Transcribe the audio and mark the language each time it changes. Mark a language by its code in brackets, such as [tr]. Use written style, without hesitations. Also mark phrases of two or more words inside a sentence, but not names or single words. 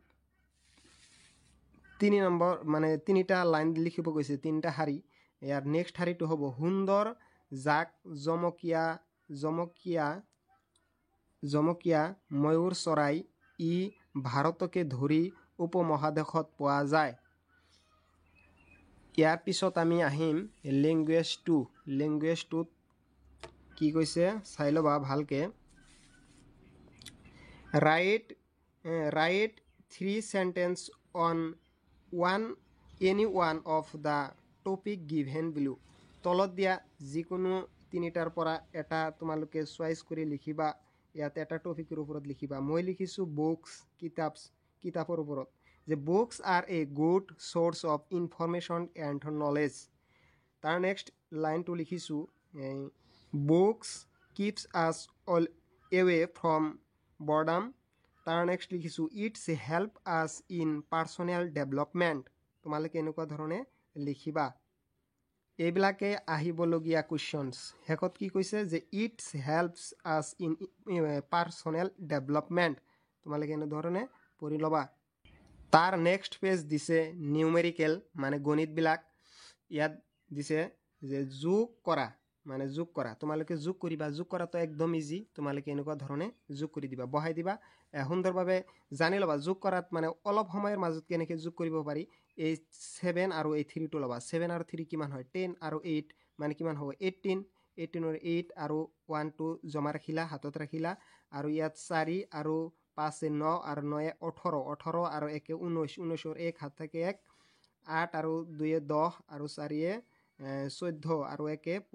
[as] 3 নম্বৰ মানে তিনিটা লাইন লিখিব গৈছে তিনিটা শাৰী ইয়াৰ নেক্সট শাৰীটো হ'ব সুন্দৰ জাক জমকীয়া ময়ূৰ চৰাই ই ভাৰতকে ধৰি উপমহাদেশত পোৱা যায় ইয়াৰ পিছত আমি আহিম ল্যাঙ্গুয়েজ 2 কি কৈছে চাই লবা ভালকে [en] write 3 sentence on any one of the topic given below [as] তলত দিয়া যিকোনো তিনিটাৰ পৰা এটা তোমালোকে চয়েস কৰি লিখিবা ইয়াত এটা টপিকৰ ওপৰত লিখিবা মই লিখিছো বুকস কিতাপৰ ওপৰত যে [en] books are a good source of information and knowledge [as] তাৰ নেক্সট লাইনটো লিখিছো [en] books keeps us all away from boredom [as] তাৰ নেক্সট লিখিছো [en] it's help us in personal development [as] তোমালোকে এনেকুৱা ধৰণে লিখিবা এইবিলাকে আহিবলগীয়া কোৱেশ্চনস হেকত কি কৈছে যে [en] it's helps us in personal [as] development তোমালোকে এনে ধৰণে পঢ়ি লবা তাৰ নেক্সট পেজ দিছে নিউমেৰিকেল মানে গণিত বিলাক ইয়াত দিছে যে যোগ কৰা তোমালোকে যোগ কৰিবা যোগ কৰাটো একদম ইজি তোমালোকে এনেকুৱা ধৰণে যোগ কৰি দিবা বহাই দিবা সুন্দৰভাৱে জানি লবা যোগ কৰাত মানে অলপ সময়ৰ মাজত কেনেকৈ যোগ কৰিব পাৰি এই 7 আৰু এই 3 টো লবা 7 আৰু 3 কিমান হয় 10 আৰু 8 মানে কিমান হ'ব 18 ৰ 8 আৰু 1 টো জমা ৰাখিলা হাতত ৰাখিলা আৰু ইয়াত 4 আৰু 5 9 আৰু 9 18 আৰু 1 19 ৰ 1 হাত থাকে 1 8 আৰু 2 10 আৰু 4 14 আৰু 1